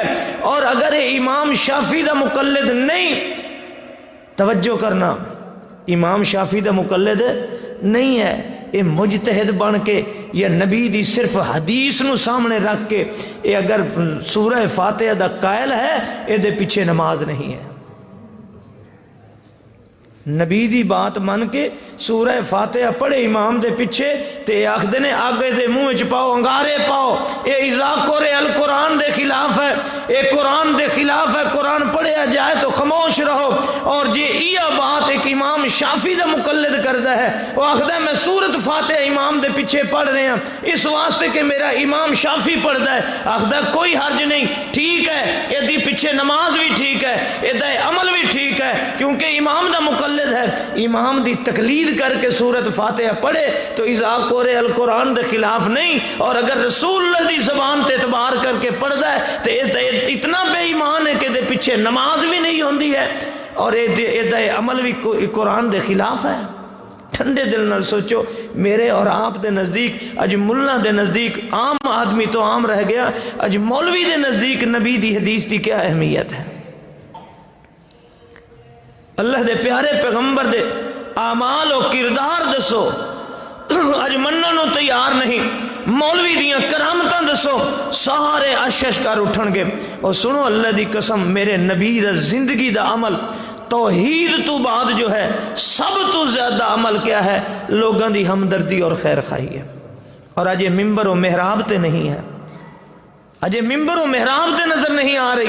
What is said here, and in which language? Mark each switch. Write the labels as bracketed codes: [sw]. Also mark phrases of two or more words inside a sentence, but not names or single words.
[pa] اور اگر اے امام شافعی دا مقلد نہیں، توجہ کرنا، امام شافعی دا مقلد نہیں ہے، یہ مجتہد بن کے یا نبی دی صرف حدیث نو سامنے رکھ کے یہ اگر سورہ فاتحہ دا قائل ہے یہ دے پیچھے نماز نہیں ہے. نبی دی بات من کے سورہ فاتحہ پڑھے امام دے پیچھے تے آخدے نے آگے دے منہ وچ پاؤ انگارے پاؤ، اے [ar] اذا قرئ القرآن [pa] دے خلاف ہے، اے قرآن دے خلاف ہے. قرآن پڑھیا جائے تو خاموش رہو. اور جی یہ بات ایک امام شافعی دا مقلد کردا ہے، وہ آخدا ہے میں سورۃ فاتحہ امام دے پیچھے پڑھ رہے ہیں اس واسطے کہ میرا امام شافعی پڑھدا ہے. آخدا کوئی حرج نہیں، ٹھیک ہے، یہ دی پیچھے نماز بھی ٹھیک ہے، یہ دا عمل بھی ٹھیک ہے، کیونکہ امام دا مقلد ہے. امام دی تقلید کر کے سورۃ فاتحہ پڑھے تو [ar] اذا قرئ القرآن [pa] دے خلاف نہیں. اور اگر رسول اللہ دی زبان تے اعتبار کر کے پڑھدا ہے تو اتنا بے ایمان ہے کہ دے پیچھے نماز بھی نہیں ہوندی ہے اور یہ عمل بھی قرآن دے خلاف ہے. ٹھنڈے دل نال سوچو، میرے اور آپ دے نزدیک اج ملا دے نزدیک عام آدمی تو عام رہ گیا، اج مولوی دے نزدیک نبی دی حدیث دی کیا اہمیت ہے. اللہ دے پیارے پیغمبر دے اعمال و کردار دسو، اج مننوں تیار نہیں. مولوی دیاں کرامتاں دسو، سارے اشش کر اٹھن گے. اور سنو اللہ دی قسم، میرے نبی دا زندگی دا عمل توحید تو بعد جو ہے سب تو زیادہ عمل کیا ہے؟ لوگاں دی ہمدردی اور خیر خواہی ہے. اور اج یہ ممبر و محراب تے نہیں ہے، اج یہ ممبر و محراب تے نظر نہیں آ رہی.